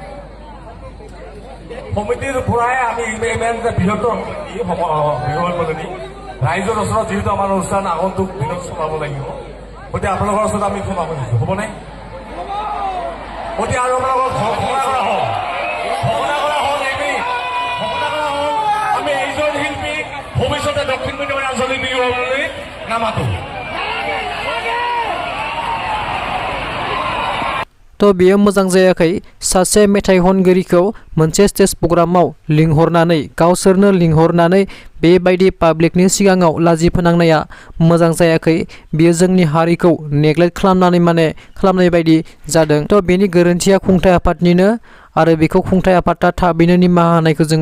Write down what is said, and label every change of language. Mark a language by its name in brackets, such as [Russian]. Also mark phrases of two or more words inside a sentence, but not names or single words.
[Assamese] সমিতিৰ পৰাই আমি ইমান যে বৃহত্তৰ বিহুৰ বদলি ৰাইজৰ ওচৰত যিহেতু আমাৰ অনুষ্ঠান আগন্তুক দিনত চলাব লাগিব গতিকে আপোনালোকৰ ওচৰত আমি ক্ষমা খুজিছোঁ হ'বনে গতিকে আৰু আপোনালোকক ঘোষণা কৰা হওক আমি এইজন শিল্পী ভৱিষ্যতে দক্ষিণ বিহাৰী আঞ্চলিক বিহু হ'বলৈ নামাতো [Bodo] थ' बेयो मोजां जायाखै सासे मेथाइ खनगिरिखौ मोनसे स्टेज प्रग्रामाव लिंहरनानै गावसोरनो लिंहरनानै बेबायदि पाब्लिकनि सिगाङाव लाजि फोनांनाया मोजां जायाखै बेयो जोंनि हारिखौ नेग्लेक्ट खालामनाय बायदि जादों थ' बेनि गोरोन्थिया खुंथाइ आफादनिनो आरो बेखौ खुंथाइ आफादा थाबैनो निमाहा होनायखौ जोङो